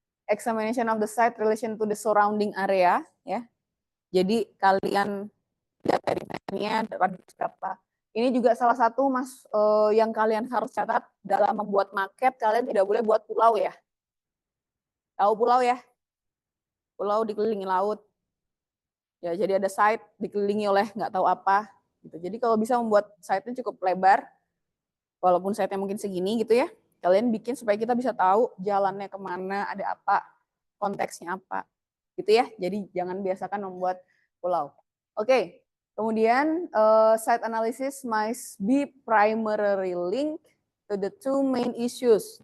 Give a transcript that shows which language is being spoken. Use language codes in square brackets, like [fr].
[en] Examination of the site relation to the surrounding area, ya. [id] Jadi kalian lihat dari map-nya berapa. Ini juga salah satu yang kalian harus catat dalam membuat market, kalian tidak boleh buat pulau ya. Tahu pulau ya? Pulau dikelilingi laut. Ya, jadi ada site dikelilingi oleh nggak tahu apa. Gitu. Jadi kalau bisa membuat site-nya cukup lebar, walaupun site-nya mungkin segini gitu ya, kalian bikin supaya kita bisa tahu jalannya kemana, ada apa, konteksnya apa. gitu ya. Jadi jangan biasakan membuat pulau. Oke, kemudian [en] site analysis must be primarily linked to the two main issues.